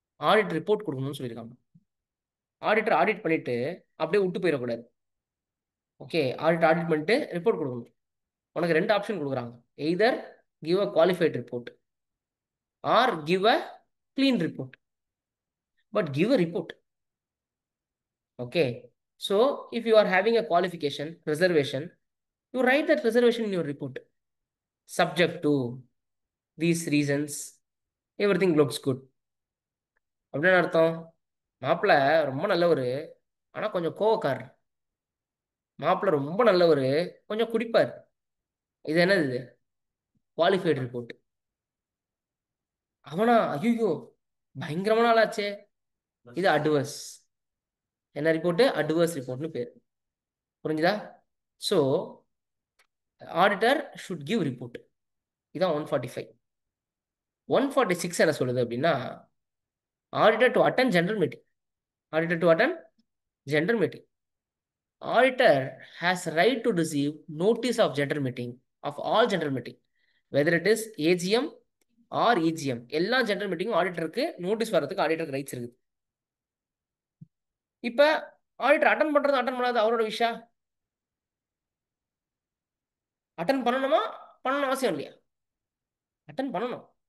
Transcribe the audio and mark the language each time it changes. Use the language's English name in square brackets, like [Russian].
[Tamil] Audit report கொடுக்கணும்னு சொல்லியிருக்காங்க. Auditor audit பண்ணிட்டு அப்படியே விட்டு போயிடக்கூடாது. ஓகே, ஆடிட் பண்ணிட்டு ரிப்போர்ட் கொடுக்கணும். உனக்கு 2 ஆப்ஷன் கொடுக்குறாங்க. [English] Either give a qualified report or give a clean report, but give a report. Okay, so if you are having a qualification reservation, you write that reservation in your report. Subject to these reasons, everything looks good. [Tamil] அப்படின்னு அர்த்தம், மாப்பிள்ள ரொம்ப நல்லவர் ஆனால் கொஞ்சம் கோவக்காரர், மாப்பிள்ள ரொம்ப நல்லவர் கொஞ்சம் குடிப்பார். இது என்னது? இது குவாலிஃபைடு ரிப்போர்ட். அவனா ஐயோ பயங்கரமான ஆளாச்சே, இது அட்வர்ஸ். என்ன ரிப்போர்ட்டு? அட்வர்ஸ் ரிப்போர்ட்னு பேர். புரிஞ்சுதா? [English] So auditor should give report. [Tamil] இதான் 145. 146 என்ன சொல்லுது அப்படின்னா, auditor to attend general meeting. Auditor to attend general meeting. [English] Auditor has right to receive notice of general meeting of all general meeting, whether it is AGM or EGM. [Tamil] எல்லா general மீட்டிங்கும் ஆடிட்டருக்கு notice வரதுக்கு ஆடிட்டருக்கு rights இருக்குது. இப்ப auditor attend பண்றது attend பண்ணாது அவரோட விஷயம். Attend பண்ணணுமா? பண்ணணும் அவசியம் இல்லையா? அட்டன் பண்ணணும்.